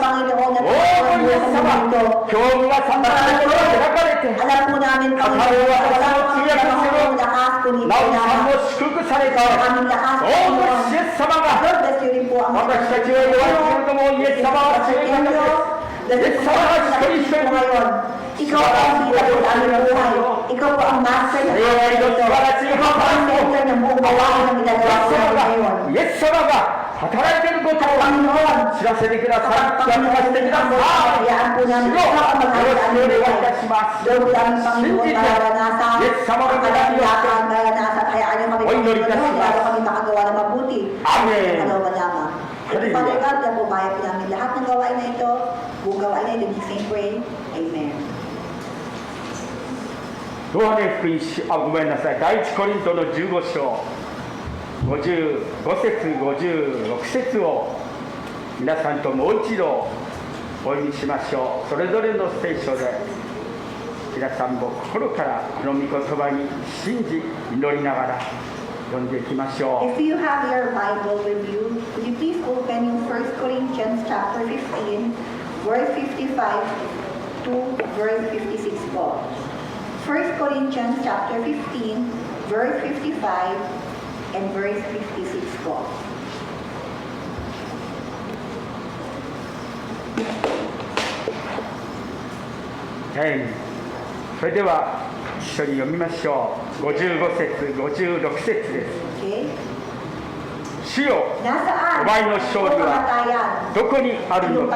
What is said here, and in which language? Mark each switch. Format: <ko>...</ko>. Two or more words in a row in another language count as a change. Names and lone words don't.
<ja>おイエス様、今日皆さんの心が開かれて、語る私の通訳するナオさんも祝福されて、おイエス様が私たちは弱いけれども、イエス様は強い方です。</ja> <tl>Yes, ikaw ang bida po sa aming buhay. Ikaw po ang master ng aming ito. Ikaw po ang center ng buong gawain ng ginagawa ko ngayon.</tl> <ja>Yes, 様が働いていることを知らせてください。知らせてください。よろしくお願いいたします。信じて、イエス様の手紙をお祈りいたします。アーメン。</ja> <en>Father God,</en> <tl>nabubayan po namin lahat ng gawain na ito, buong gawain na ito,</tl> <en>in Jesus' name pray. Amen.</en> <ja>ヨハネ福音書、ごめんなさい、第一コリントの15章、55節、56節を皆さんともう一度お読みしましょう。それぞれの聖書で皆さんも心からこの御言葉に信じ祈りながら If you have your Bible with you, could you please open in 1 Corinthians chapter 15, verse 55 to verse 56 po. 1 Corinthians chapter 15, verse 55 and verse 56 po. Okay. それでは一緒に読みましょう。55節、56節です。主よ、お前の勝利はどこにあるのか。</ja>